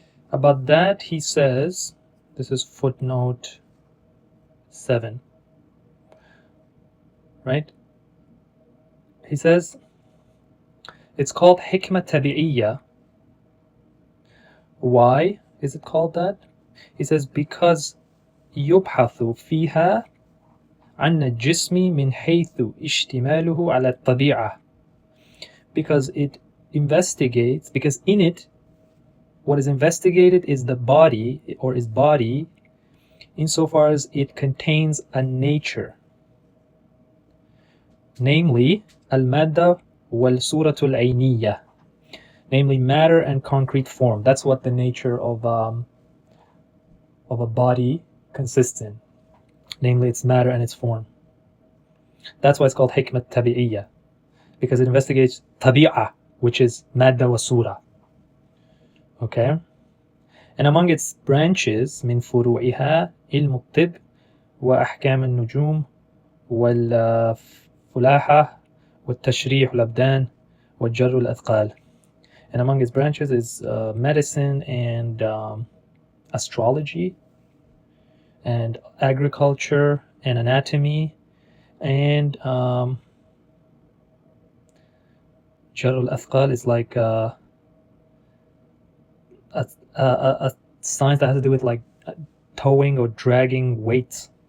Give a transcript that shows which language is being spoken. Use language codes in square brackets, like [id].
[en] About that, he says, this is footnote 7, right? He says, it's called hikmah tabi'iyya. Why is it called that? He says, because [ar] يبحث فيها عن الجسم من حيث اشتماله على الطبيعة. [en] Because it investigates, because in it, what is investigated is the body, or is body, insofar as it contains a nature. Namely, al-madda wal-suratul ayniyya. Namely, matter and concrete form. That's what the nature of a body consists in. Namely, its matter and its form. That's why it's called hikmah tabi'iyya. because it investigates tabi'ah, which is madda wa sura. Okay? And among its branches, [ar] من فروعها علم الطب وأحكام النجوم والفلاحة والتشريح الأبدان والجر الأثقال. [en] And among its branches is medicine and astrology and agriculture and anatomy and Jar al-Athqal is like a science that has to do with like towing or dragging weights.